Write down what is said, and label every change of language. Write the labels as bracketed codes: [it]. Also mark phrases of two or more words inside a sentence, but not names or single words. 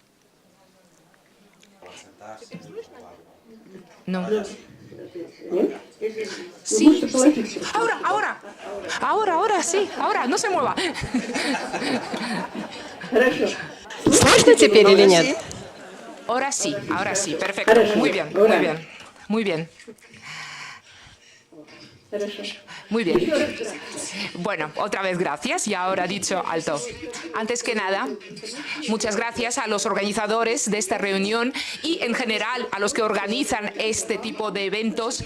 [es] No. Sí, sí. Ahora, sí, ahora, no se mueva. [ru] Хорошо. Слышно теперь или нет? [es] Sí. Ahora sí, perfecto. Muy bien, muy bien, muy bien. [ru] Хорошо. [es] Muy bien. Bueno, otra vez gracias y ahora dicho alto. Antes que nada, muchas gracias a los organizadores de esta reunión y en general a los que organizan este tipo de eventos.